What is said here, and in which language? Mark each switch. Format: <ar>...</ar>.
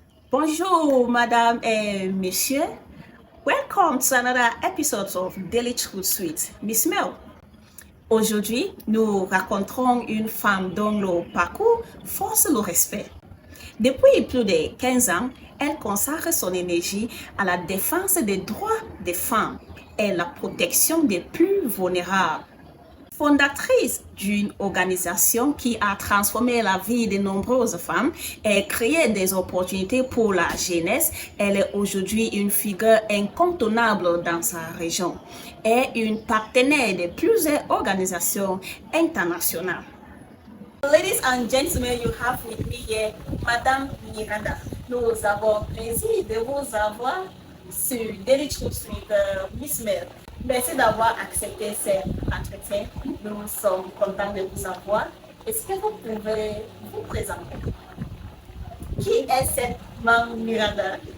<fr>Bonjour, madame et monsieur.</fr> <en>Welcome to another episode of Daily Truth Suite. Miss Mel.</en> <fr>Aujourd'hui, nous raconterons une femme dont le parcours force le respect. Depuis plus de 15 ans, elle consacre son énergie à la défense des droits des femmes et la protection des plus vulnérables. Fondatrice d'une organisation qui a transformé la vie de nombreuses femmes et créé des opportunités pour la jeunesse, elle est aujourd'hui une figure incontournable dans sa région et une partenaire de plusieurs organisations internationales.</fr> <en>Ladies and gentlemen, you have with me here Madame Miranda.</en> <fr>Nous avons plaisir de vous avoir sur Daily Truth with Miss Mel. Merci d'avoir accepté cet entretien. Nous sommes contents de vous avoir. Est-ce que vous pouvez vous présenter? Qui est cette Mme Miranda?</fr>